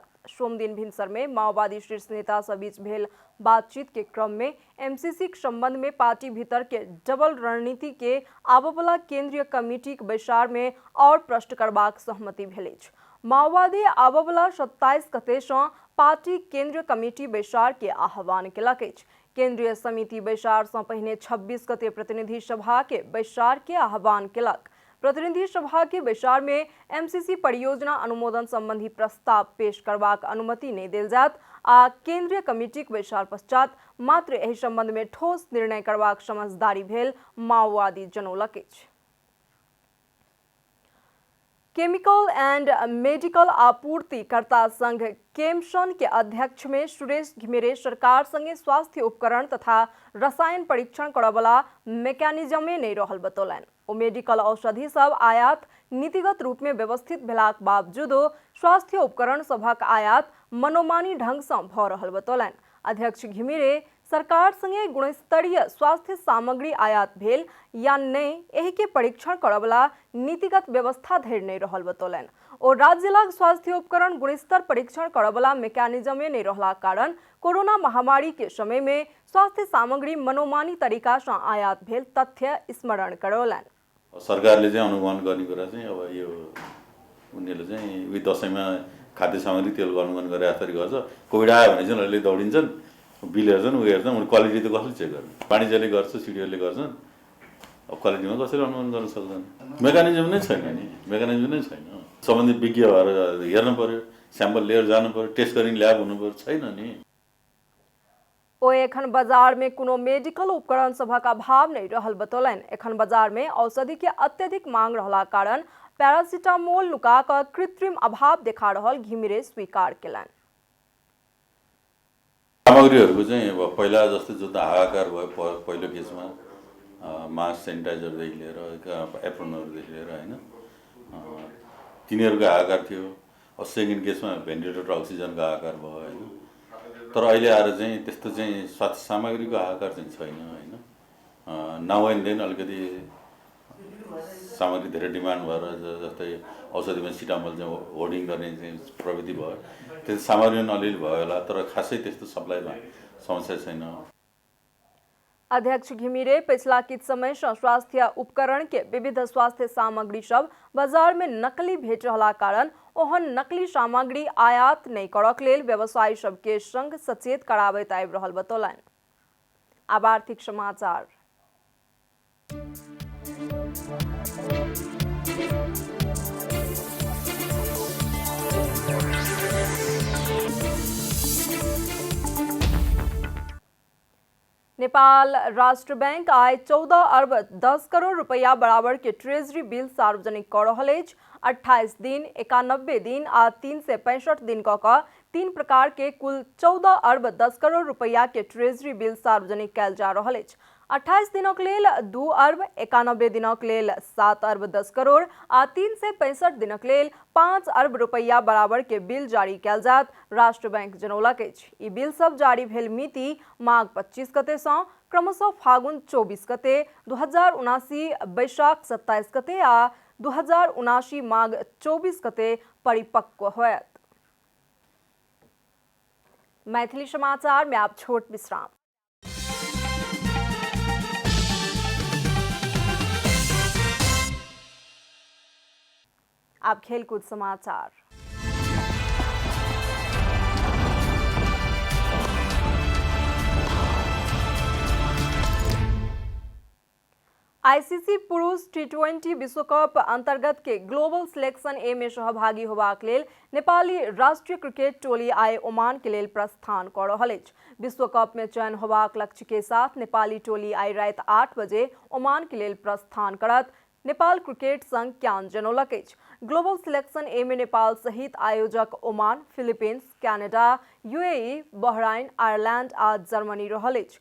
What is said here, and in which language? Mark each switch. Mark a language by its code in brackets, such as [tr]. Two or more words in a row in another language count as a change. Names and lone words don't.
[mai] सोम दिन भिनसर में माओवादी शीर्ष नेता सब बीच भेल बातचीत के क्रम में एमसीसी के संबंध में पार्टी भीतर के डबल रणनीति के आबवला केंद्रीय कमेटी के बैसार में और प्रश्न करबाक सहमति भेल अछि। माओवादी आबवला 27 गते सँ पार्टी केंद्रीय कमेटी बैसार के आह्वान केलक अछि। केंद्रीय समिति बैसार से पहिने 26 गते प्रतिनिधि सभा के बैसार के आह्वान केलक। प्रतिनिधि सभा के बैसार में एमसीसी परियोजना अनुमोदन संबंधी प्रस्ताव पेश करबाक अनुमति नहीं देल जात आ केंद्रीय कमेटी के बैसार पश्चात मात्र एहि संबंध में ठोस निर्णय करबाक समझदारी भेल माओवादी जनौलक अछि। केमिकल एंड मेडिकल आपूर्तिकर्ता संघ केमसन के अध्यक्ष में सुरेश घिमिरे सरकार संगे स्वास्थ्य उपकरण तथा रसायन परीक्षण करवला मेकानिजमे नहीं रहल बतौलन। ओ मेडिकल औषधि सब आयात नीतिगत रूप में व्यवस्थित भेलाक बावजूदो स्वास्थ्य उपकरण सभक आयात मनोमानी ढंग से भ रहल बतौलन। अध्यक्ष घिमिरे सरकार संगे गुणस्तरीय स्वास्थ्य सामग्री आयात भेल या नहीं एहि के परीक्षण करवला नीतिगत व्यवस्था धरि नहीं रहल बतौलन। और राज्य लग स्वास्थ्य उपकरण गुणस्तर परीक्षण करवला मेकानिजमे नहीं रहला कारण कोरोना महामारी के समय में स्वास्थ्य सामग्री मनोमानी तरीका से आयात भेल तथ्य स्मरण करौलन। [ne] सरकारले चाहिँ अनुगमन गर्ने कुरा चाहिँ अब यो उनीहरूले चाहिँ उही दशैंमा खाद्य सामग्री तेलको अनुगमन गरे जसरी गर्छ। कोभिड आयो भने चाहिँ उनीहरूले दौडिन्छन्, बिल हेर्छन्, उयो हेर्छन्, उनीहरू क्वालिटी त कसले चेक गर्ने? वाणिज्यले गर्छ, सिडिओले गर्छन्। अब क्वालिटीमा कसरी अनुगमन गर्न सक्छन्? मेकानिजम नै छैन नि, मेकानिजम नै छैन। सम्बन्धित विज्ञ भएर हेर्नु पर्यो, स्याम्पल लिएर जानु पर्यो, टेस्ट गर्ने ल्याब हुनु पर्यो, छैन नि। [mai] ओ एखन बाजार में कोनो मेडिकल उपकरण सभक अभाव नहीं रहल बतौलन। एखन बाजार में औषधि के अत्यधिक मांग रहला कारण पैरासिटामोल नुका क कृत्रिम अभाव देखा रहल घिमिरे स्वीकार केलन। [ne] सामग्रीहरूको चाहिँ अब पहिला जस्तो जुन हाहाकार भयो पहिलो केसमा मास्क सेनिटाइजरदेखि लिएर एप्रोनहरूदेखि लिएर होइन तिनीहरूको हाहाकार थियो। अब सेकेन्ड केसमा भेन्टिलेटर अक्सिजनको हाहाकार भयो होइन। तर अहिले आएर चाहिँ त्यस्तो चाहिँ स्वास्थ्य सामग्रीको हाहाकार चाहिँ छैन होइन। [en] now and then [ne] अलिकति सामग्री धेरै डिमान्ड भएर जस्तै औषधिमा सिटामोल चाहिँ होर्डिङ गर्ने चाहिँ प्रविधि भयो, त्यस्तो सामग्री अलिअलि भयो होला, तर खासै त्यस्तो सप्लाईमा समस्या छैन। [mai] अध्यक्ष घिमिरे पिछला किछ समय से स्वास्थ्य उपकरण के विविध स्वास्थ्य सामग्री सब बाजार में नकली भेट रहला कारण ओहन नकली सामग्री आयात नहीं करक लेल व्यवसायी सबके संग सचेत कराबैत आबि रहल बतौलन। अब आर्थिक समाचार। नेपाल राष्ट्र बैंक आय 14 अरब 10 करोड़ रुपया बराबर के ट्रेजरी बिल सार्वजनिक कर रहल अछि। 28 दिन, 91 दिन आ 365 दिन क 3 प्रकार के कुल 14 अरब 10 करोड़ रुपया के ट्रेजरी बिल सार्वजनिक कयल जा रहल अछि। 28 दिनक लेल 2 अरब, 91 दिनक लेल 7 अरब 10 करोड़ आ 365 दिनक लेल 5 अरब रुपया बराबर के बिल जारी कयल जात राष्ट्र बैंक जनौलक अछि। ई बिल सब जारी भेल मिति माघ 25 गते सँ क्रमशः फागुन 24 गते, 2079 बैशाख 27 गते आ 2079 माघ 24 गते परिपक्व होयत। मैथिली समाचार में आप छोट विश्राम। अब खेलकूद समाचार। आईसीसी पुरुष टी20 विश्व कप अंतर्गत के ग्लोबल सिलेक्शन ए में सहभागी होबाक लेल नेपाली राष्ट्रीय क्रिकेट टोली आइ ओमान के लेल प्रस्थान कर रहल अछि। विश्व कप में चयन होबाक लक्ष्य के साथ नेपाली टोली आइ रात 8 बजे ओमान के लेल प्रस्थान करत। नेपाल क्रिकेट संघ ज्ञान जनौलक अछि। ग्लोबल सिलेक्शन ए में नेपाल सहित आयोजक ओमान, फिलिपींस, कनाडा, यूएई, बहराइन, आयरलैंड आ जर्मनी रहल अछि।